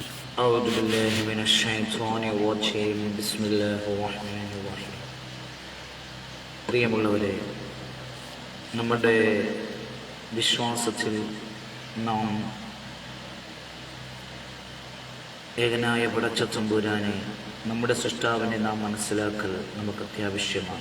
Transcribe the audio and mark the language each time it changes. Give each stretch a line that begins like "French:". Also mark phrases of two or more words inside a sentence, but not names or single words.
Arabic: أعوذ بالله من الشيطان الرجيم بسم الله الرحمن الرحيم.
Malayalam: പ്രിയമുള്ളവരെ, നമ്മുടെ വിശ്വാസത്തിൽ നാം ഏകനായ പടച്ച തമ്പുരാനെ, നമ്മുടെ സൃഷ്ടാവിനെ നാം മനസ്സിലാക്കൽ നമുക്ക് അത്യാവശ്യമാണ്.